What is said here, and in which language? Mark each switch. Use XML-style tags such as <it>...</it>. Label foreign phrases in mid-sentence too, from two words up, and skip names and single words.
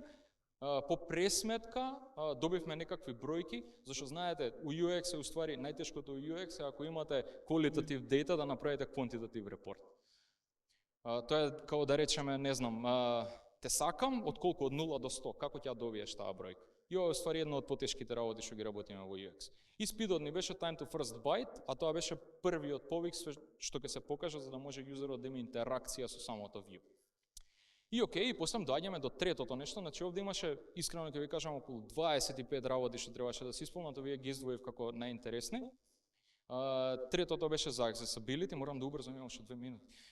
<mk>По пресметка добивме некакви бројки, зашто знаете, у UX е уствари најтешкото у UX е ако имате</mk> <en>qualitative data</en> <mk>да направите</mk> <en>quantitative report.</en> <mk>Тоа е како да речеме, не знам, те сакам од колку од 0 до 100, како ќе ја добиеш таа бројка. И ова е уствари една од потешките работи што ги работиме во UX. И спидот ни беше</mk> <en>time to first byte,</en> <mk>а тоа беше првиот повик што ќе се покаже за да може юзерот да има интеракција со самото view. И окей, после доаѓаме до третото нешто, значи овде имаше, искрено ќе ви кажам, околу 25 работи што требаше да се исполнат, овие ги издвоив како најинтересни. Третото беше за accessibility, морам да убрзам, имам уште 2 минути.</mk>